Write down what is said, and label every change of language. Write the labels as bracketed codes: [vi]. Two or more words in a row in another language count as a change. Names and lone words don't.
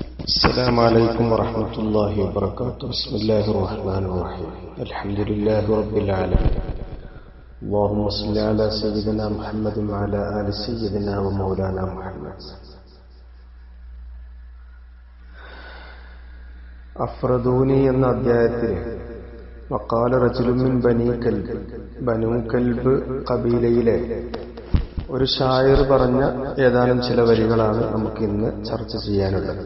[ar] السلام عليكم ورحمة الله وبركاته. بسم الله الرحمن الرحيم. الحمد لله رب العالمين. اللهم صل على سيدنا محمد وعلى آل سيدنا ومولانا محمد. [ml] അഫ്രദൂനി എന്ന അധ്യായത്തിൽ [ar] وقال رجل من بنو كلب [ml] ഖബീലയിലെ ഒരു ഷായിർ പറഞ്ഞ ഏതാനും ചില വരികളാണ് നമുക്ക് ഇന്ന് ചർച്ച ചെയ്യാനുള്ളത്.